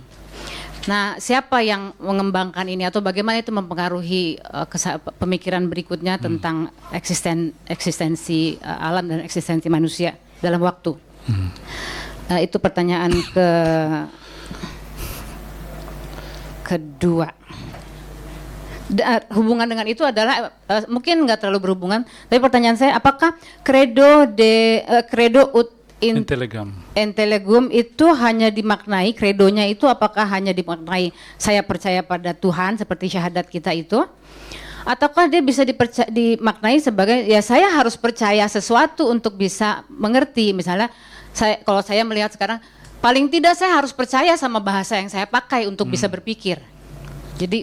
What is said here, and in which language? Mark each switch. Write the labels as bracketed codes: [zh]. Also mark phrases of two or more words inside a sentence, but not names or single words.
[id] Nah siapa yang mengembangkan ini atau bagaimana itu mempengaruhi pemikiran berikutnya tentang eksistensi alam dan eksistensi manusia dalam waktu? Itu pertanyaan kedua. Hubungan dengan itu adalah mungkin nggak terlalu berhubungan, tapi pertanyaan saya, apakah [la] credo ut intellegum [id] itu hanya dimaknai, credonya itu apakah hanya dimaknai saya percaya pada Tuhan seperti syahadat kita itu, ataukah dia bisa dimaknai sebagai ya saya harus percaya sesuatu untuk bisa mengerti? Misalnya kalau saya melihat sekarang, paling tidak saya harus percaya sama bahasa yang saya pakai untuk bisa berpikir.